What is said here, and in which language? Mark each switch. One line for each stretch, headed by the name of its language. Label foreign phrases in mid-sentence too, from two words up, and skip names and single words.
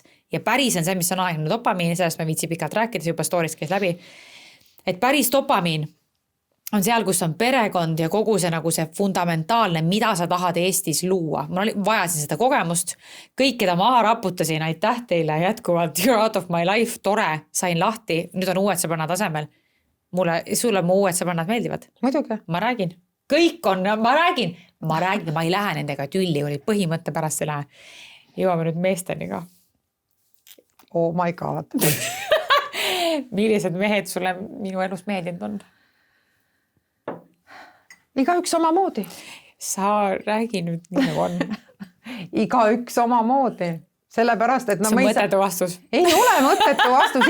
Estonian: Ja päris on see, mis on aegne dopamiin, sellest ma viitsi pikalt rääkides, juba stories käis läbi. Et päris dopamiin on seal, kus on perekond ja kogu see nagu see fundamentaalne, mida sa tahad Eestis luua. Ma vajasin seda kogemust. Kõik, keda maha raputasin, aitäh teile jätkuvalt.
English: You're out of my life,
Estonian: tore, sain lahti. Nüüd on uued sõbrannad asemel. Sulle mu uued sõbrannad meeldivad. Muidugi. Ma räägin. Kõik on, ma räägin, ma ei lähe nendega tülli, oli põhimõtte pärast ei lähe. Jõuame nüüd meesteni ka.
English: Oh my god.
Estonian: Millised mehed sulle minu elus meeldinud on? Igaüks omamoodi. Sa räägi nüüd nii nagu on. Igaüks omamoodi. Sellepärast, et see on mõttetu vastus. Ei ole mõttetu vastus.